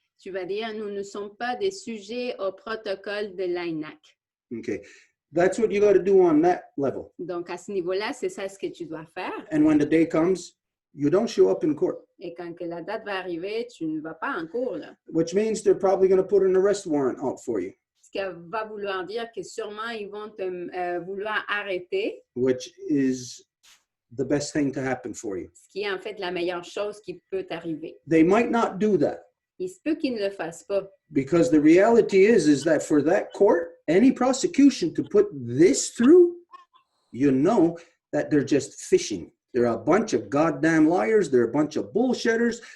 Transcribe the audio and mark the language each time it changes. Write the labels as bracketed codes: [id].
[fr] Tu vas dire, nous ne sommes pas des sujets au protocole de l'INAC. [en] Okay, that's what you got to do on that level. [fr] Donc, à ce niveau-là, c'est ça ce que tu dois faire. [en] And when the day comes, you don't show up in court, [fr] Et quand que la date va arriver, tu ne vas pas en cours, là. [en] which means they're probably going to put an arrest warrant out for you, [fr] Ce qui va vouloir dire que sûrement, ils vont te vouloir arrêter, [en] which is the best thing to happen for you. [fr] ce qui est en fait la meilleure chose qui peut t'arriver. [en] They might not do that [fr] Il se peut qu'ils ne le fassent pas. [en] because the reality is that for that court, any prosecution to put this through, you know that they're just fishing. They're a bunch of goddamn liars. They're a bunch of bullshitters.